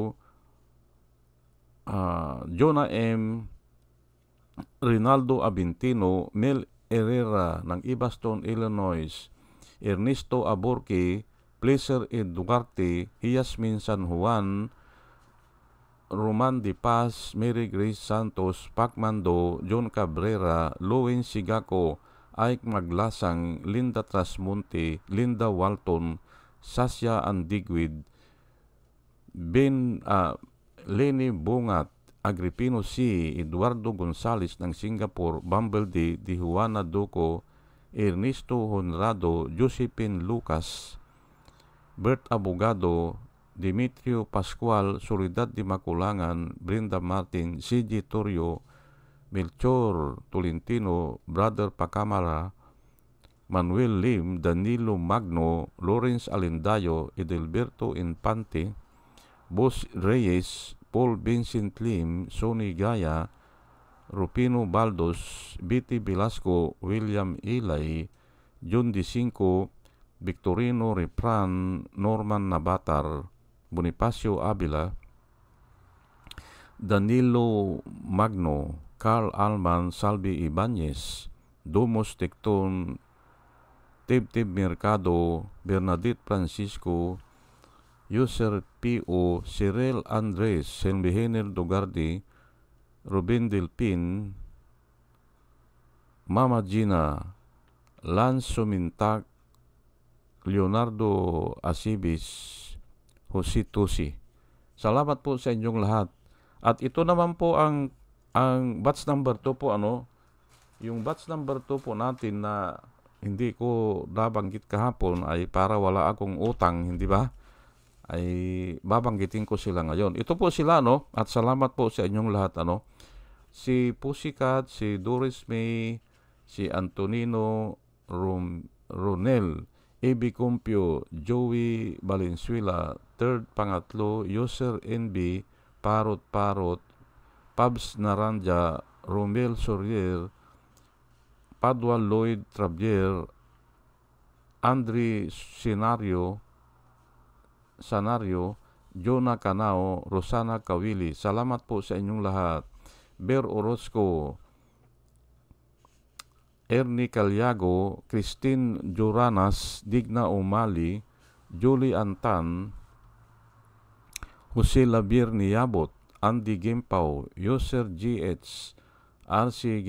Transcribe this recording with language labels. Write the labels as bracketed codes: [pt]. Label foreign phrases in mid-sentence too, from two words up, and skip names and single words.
[tl] Jonah M, Rinaldo Abintino, Mel Herrera ng Ibaston, Illinois, Ernesto Aborque, Pleasure Duarte, Yasmin San Juan, Roman De Paz, Mary Grace Santos, Pacmando, John Cabrera, Lowen Sigako, Ike Maglasang, Linda Trasmonte, Linda Walton, Sasha Andigwid, Lenny Bungat, Agripino C, Eduardo Gonzales ng Singapore, Bumble D, Juana Duco, Ernesto Honrado, Josephine Lucas, Bert Abogado, Dimitrio Pascual, Soledad de Maculangan, Brenda Martin, C.G. Torrio, Melchor Tolentino, Brother Pacamara, Manuel Lim, Danilo Magno, Lawrence Alendayo, Edelberto Infante, Boss Reyes, Paul Vincent Lim, Sonny Gaya, Rupino Baldos, B.T. Velasco, William Ilay, John D5, Victorino Repran, Norman Nabatar, Bonifacio Avila, Danilo Magno, Carl Alman, Salvi Ibanez, Domos Tecton, Tib Mercado, Bernadette Francisco, User P.O., Cyril Andres, Selmihenel Dogardi, Ruben Delpin, Mama Gina, Lance Sumintak, Leonardo Asibis, Jose Tusi. Salamat po sa inyong lahat. At ito naman po ang [en] batch number 2 [tl] po, yung [en] batch number 2 [tl] po natin na hindi ko nabanggit kahapon ay para wala akong utang, hindi ba? Ay babanggitin ko sila ngayon. Ito po sila, at salamat po sa inyong lahat, si Pussycat, si Doris May, si Antonino Ronel, A.B. Compio, Joey Valenzuela, Third Pangatlo, User NB, Parot, Pabs Naranja, Romel Sorier, Padua Lloyd Travier, Andre Sanario, Jonah Canao, Rosana Kawili. Salamat po sa inyong lahat. Ber Orozco, Ernie Calyago, Christine Joranas, Digna Umali, Julie Antan, Jose Labir Niabot, Andy Gimpaw, Yoser GH, R.C.